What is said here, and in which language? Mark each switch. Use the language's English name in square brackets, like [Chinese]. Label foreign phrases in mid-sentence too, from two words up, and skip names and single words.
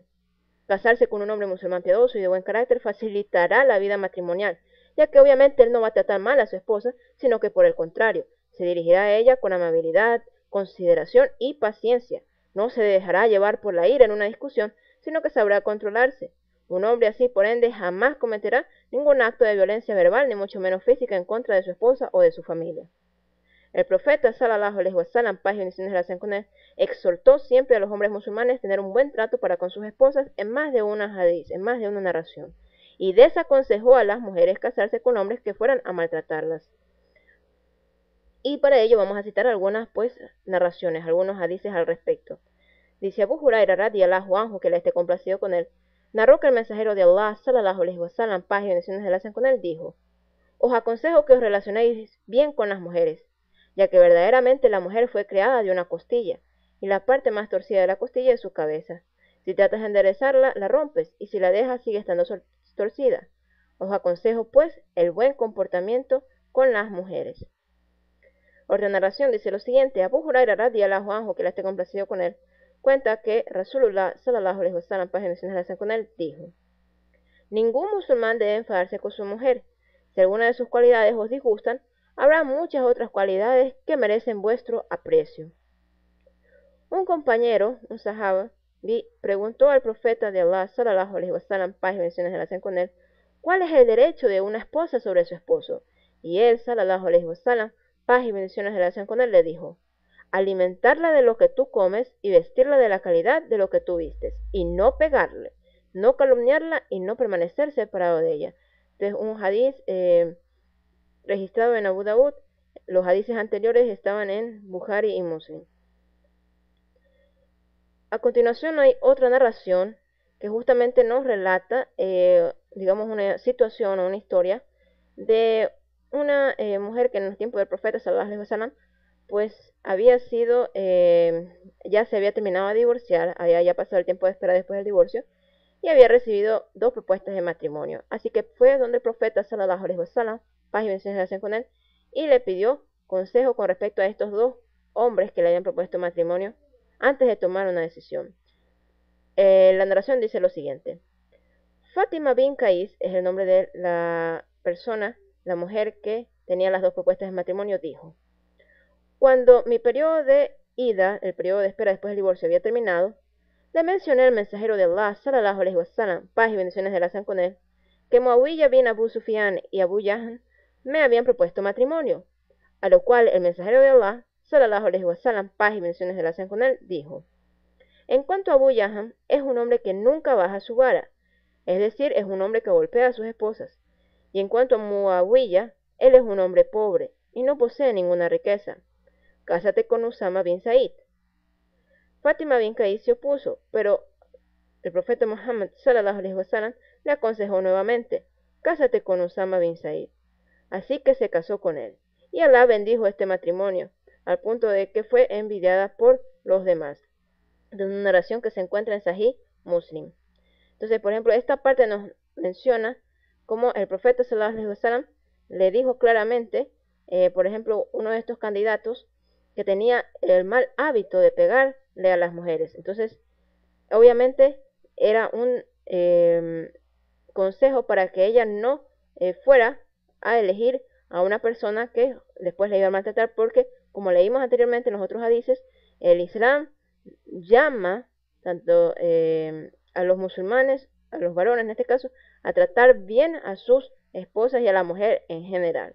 [Spanish] Casarse con un hombre musulmán piadoso y de buen carácter facilitará la vida matrimonial, ya que obviamente él no va a tratar mal a su esposa, sino que por el contrario, se dirigirá a ella con amabilidad, consideración y paciencia. No se dejará llevar por la ira en una discusión, sino que sabrá controlarse. Un hombre así, por ende, jamás cometerá ningún acto de violencia verbal, ni mucho menos física, en contra de su esposa o de su familia. El profeta, [Arabic] صلى الله عليه وسلم, [Spanish] paz y bendiciones de la con él, exhortó siempre a los hombres musulmanes tener un buen trato para con sus esposas en más de una hadith, en más de una narración, y desaconsejó a las mujeres casarse con hombres que fueran a maltratarlas. Y para ello vamos a citar algunas narraciones, algunos hadices al respecto. Dice Abu Huraira [Arabic] رضي الله عنه, [Spanish] que le esté complacido con él, narró que el mensajero de Allah, [Arabic] صلى الله عليه وسلم, [Spanish] paz y bendiciones de la con él, dijo: os aconsejo que os relacionéis bien con las mujeres, ya que verdaderamente la mujer fue creada de una costilla, y la parte más torcida de la costilla es su cabeza. Si tratas de enderezarla, la rompes, y si la dejas, sigue estando torcida. Os aconsejo, pues, el buen comportamiento con las mujeres. Otra narración dice lo siguiente: Abu Huraira [Arabic] رضي الله عنه, [Spanish] que la esté complacido con él, cuenta que [Arabic] رسول الله صلى الله عليه وسلم, [Spanish] paz y bendiciones de con él, dijo: ningún musulmán debe enfadarse con su mujer. Si alguna de sus cualidades os disgustan, habrá muchas otras cualidades que merecen vuestro aprecio. Un compañero, un sahaba, preguntó al profeta de Allah, [Arabic] صلى الله عليه وسلم, [Spanish] paz y bendiciones de la con él, ¿cuál es el derecho de una esposa sobre su esposo? Y él, [Arabic] صلى الله عليه وسلم, [Spanish] paz y bendiciones de la con él, le dijo: alimentarla de lo que tú comes y vestirla de la calidad de lo que tú vistes, y no pegarle, no calumniarla y no permanecer separado de ella. Este es un hadiz registrado en Abu Daud. Los hadices anteriores estaban en Bukhari y Muslim. A continuación hay otra narración que justamente nos relata, digamos, una situación o una historia de una mujer que en los tiempos del profeta [Arabic] صلى الله عليه وسلم, [Spanish] pues había sido, ya se había terminado de divorciar, había ya pasado el tiempo de espera después del divorcio, y había recibido 2 propuestas de matrimonio. Así que fue donde el profeta [Arabic] صلى الله عليه وسلم, [Spanish] paz y bendiciones con él, y le pidió consejo con respecto a estos 2 hombres que le habían propuesto matrimonio antes de tomar una decisión. La narración dice lo siguiente: Fátima bin Qais es el nombre de la persona, la mujer que tenía las 2 propuestas de matrimonio, dijo: cuando mi periodo de ida, el periodo de espera después del divorcio, había terminado, le mencioné al mensajero de Allah, [Arabic] صلى الله عليه وسلم, [Spanish] paz y bendiciones de Allah con él, que Muawiyah bin Abu Sufyan y Abu Jahl me habían propuesto matrimonio, a lo cual el mensajero de Allah, [Arabic] صلى الله عليه وسلم, [Spanish] paz y bendiciones de Allah con él, dijo: en cuanto a Abu Jahl, es un hombre que nunca baja su vara, es decir, es un hombre que golpea a sus esposas, y en cuanto a Muawiyah, él es un hombre pobre y no posee ninguna riqueza. Cásate con Usama bin Said. Fátima bin Qais se opuso, pero el profeta Muhammad [Arabic] صلى الله عليه وسلم [Spanish] le aconsejó nuevamente: cásate con Usama bin Said. Así que se casó con él, y Alá bendijo este matrimonio, al punto de que fue envidiada por los demás. De una narración que se encuentra en Sahih Muslim. Entonces, por ejemplo, esta parte nos menciona cómo el profeta [Arabic] صلى الله عليه وسلم [Spanish] le dijo claramente, por ejemplo, uno de estos candidatos que tenía el mal hábito de pegarle a las mujeres. Entonces, obviamente, era un consejo para que ella no fuera a elegir a una persona que después le iba a maltratar, porque, como leímos anteriormente en los otros hadices, el Islam llama tanto a los musulmanes, a los varones en este caso, a tratar bien a sus esposas y a la mujer en general.